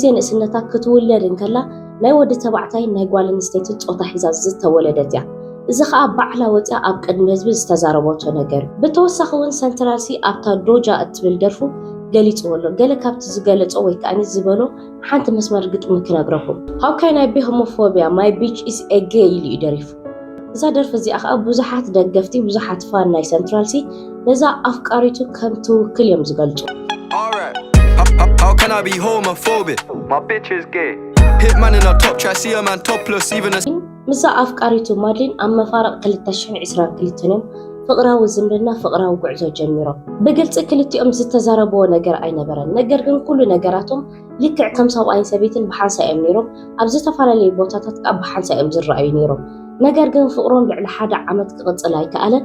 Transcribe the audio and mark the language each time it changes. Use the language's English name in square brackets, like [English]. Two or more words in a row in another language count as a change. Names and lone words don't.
[Tigrinya] ንእስነታ ክትውለድ እንከላ ናይ ወዲ ተባዕታይ ናይ ጓል ኣንስተይቲ ፆታ ሒዛ ዝተወለደት እያ። እዚ ከዓ ባዕላ ወፂኣ ኣብ ቅድሚ ህዝቢ ዝተዛረበቶ ነገር። ብተወሳኺ እውን ሰንትራል ሲ ኣብታ ዶጃ እትብል ደርፉ ገሊፅዎ ኣሎ። ገለ ካብቲ ዝገለፆ ወይ ከዓኒ ዝበሎ ሓንቲ መስመር ግጥሚ ክነግረኩም። [English] How can I be homophobia my bitch is a gay [Tigrinya] ኢሉ እዩ ደሪፉ። እዛ ደርፊ እዚኣ ከዓ ብዙሓት ደገፍቲ ብዙሓት ፋን ናይ ሰንትራል ሲ ነዛ ኣፍቃሪቱ ከም ትውክል እዮም ዝገልፁ። [English] How can I be homophobic? My bitch is gay. Hitman in a top try see a man topless even as [Tigrinya] ምዛ ኣፍቃሪቱ ማድሊን ኣብ መፋረቕ 2022 እዮም ፍቕራዊ ዝምድና ፍቕራዊ ጉዕዞ ጀሚሮም። ብግልፂ ክልቲኦም ዝተዛረብዎ ነገር ኣይነበረን። ነገር ግን ኩሉ ነገራቶም ልክዕ ከም ሰብኣይን ሰበይትን ብሓንሳ እዮም ነይሮም። ኣብ ዝተፈላለዩ ቦታታት ከዓ ብሓንሳ እዮም ዝረኣዩ ነይሮም። ነገር ግን ፍቕሮም ልዕሊ 1 ዓመት ክቕፅል ኣይከኣለን።